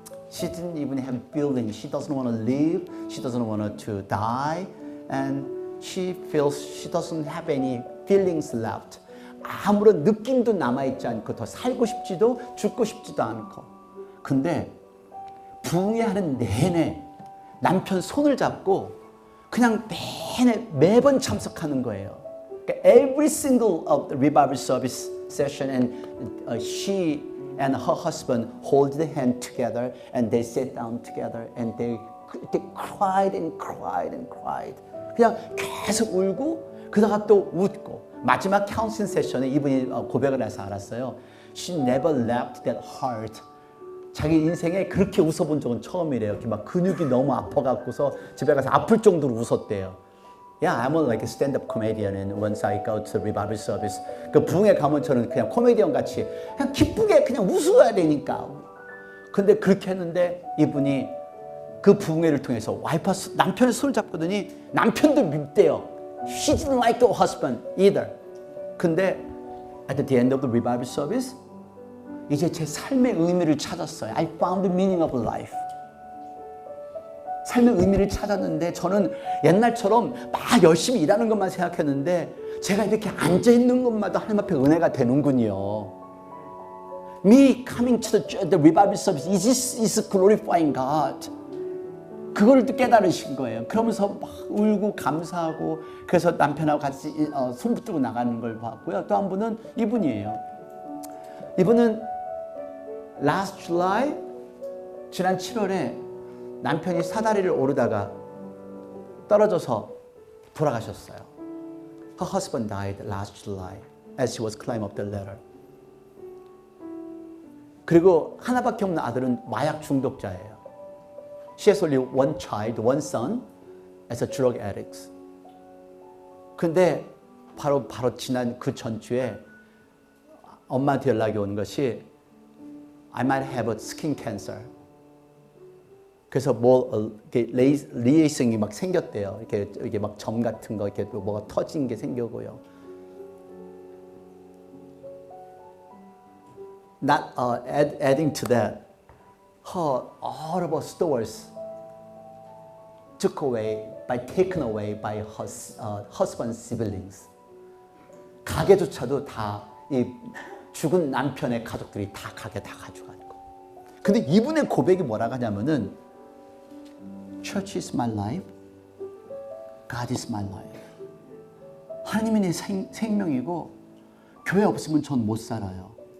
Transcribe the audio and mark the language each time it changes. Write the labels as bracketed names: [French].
[English] She didn't even have feeling. She doesn't want to live. She doesn't want to die. And she feels she doesn't have any feelings left. [Korean] 아무런 느낌도 남아있지 않고 더 살고 싶지도 죽고 싶지도 않고. 근데 부흥회 하는 내내 남편 손을 잡고 그냥 매번 참석하는 거예요. [English] Every single of the revival service session, and she and her husband hold the hand together, and they sat down together, and they cried and cried and cried. [Korean] 그냥 계속 울고 그러다가 또 웃고 마지막 카운슬링 세션에 이분이 고백을 해서 알았어요. [English] She never left that heart. [Korean] 자기 인생에 그렇게 웃어본 적은 처음이래요. 이렇게 막 근육이 너무 아파갖고서 집에 가서 아플 정도로 웃었대요. [English] Yeah, I'm like a stand-up comedian, and once I go to the revival service, [Korean] 그 부흥회 가면 저는 그냥 코미디언 같이 그냥 기쁘게 그냥 웃어야 되니까. 근데 그렇게 했는데 이분이 그 부흥회를 통해서 남편의 손을 잡거든요. 남편도 밉대요. [English] She didn't like the husband either. 근데 at the end of the revival service, [Korean] 이제 제 삶의 의미를 찾았어요. [English] I found the meaning of life. [Korean] 삶의 의미를 찾았는데 저는 옛날처럼 막 열심히 일하는 것만 생각했는데 제가 이렇게 앉아있는 것마다 하나님 앞에 은혜가 되는군요. [English] Me coming to the revival service is glorifying God. [Korean] 그걸 또 깨달으신 거예요. 그러면서 막 울고 감사하고 그래서 남편하고 같이 손 붙들고 나가는 걸 봤고요. 또 한 분은 이분이에요. 이분은 [English] last July, [Korean] 지난 7월에 남편이 사다리를 오르다가 떨어져서 돌아가셨어요. [English] Her husband died last July as she was climbing up the ladder. [Korean] 그리고 하나밖에 없는 아들은 마약 중독자예요. [English] She has only one child, one son, as a drug addict. [Korean] 근데 바로 지난 그 전주에 엄마한테 연락이 온 것이 [English] I might have a skin cancer. [Korean] 그래서 리에이싱이 막 생겼대요. 이게 막 점 같은 거, 이렇게 뭐가 터진 게 생기고요. [English] Not adding to that, all of her stores taken away by her husband's siblings. [Korean] 가게조차도 다 이 죽은 남편의 가족들이 다 가게 다 가져간 거. 근데 이분의 고백이 뭐라고 하냐면은 [English] Church is my life. God is my life. [Korean] 하나님이 내 생명이고 교회 없으면 전 못 살아요.